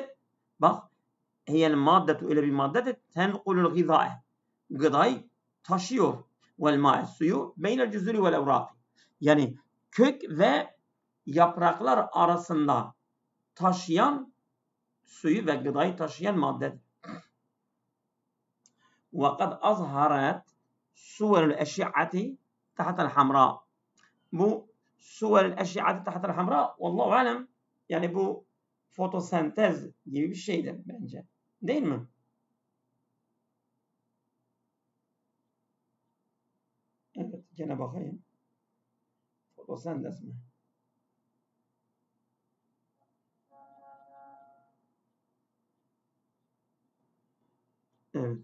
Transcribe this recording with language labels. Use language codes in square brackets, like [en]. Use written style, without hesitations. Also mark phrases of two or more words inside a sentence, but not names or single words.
[tr] Bak [ar] هي المادة [tr] öyle bir maddedir. [ar] تنقل الغذاء. [tr] Gıdayı taşıyor. [ar] والماء [tr] suyu [ar] بين الجذور والأوراق. [tr] Yani kök ve yapraklar arasında taşıyan suyu ve gıdayı taşıyan maddedir. [ar] وَقَدْ أَظْهَرَتْ سُوَرُ الْاَشِعَةِ تَحْتَ الْحَمْرَى. [tr] Bu [ar] صور الأشعة تحت الحمراء والله أعلم [tr] yani bu fotosentez gibi bir şeydir bence. Değil mi? Evet, gene bakayım. Fotosentez mi? Evet.